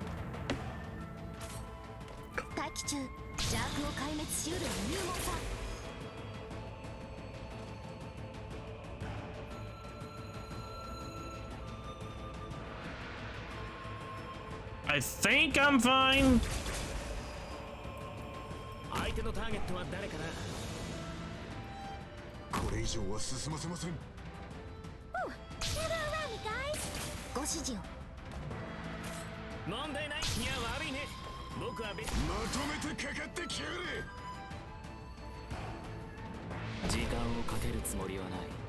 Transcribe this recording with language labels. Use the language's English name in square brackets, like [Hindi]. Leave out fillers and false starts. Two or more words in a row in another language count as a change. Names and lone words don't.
[English] I think I'm fine. Gather around me, guys. [Japanese] ご指示を。問題ない。いや悪いね。僕は別にまとめてかかってきやがれ。時間をかけるつもりはない。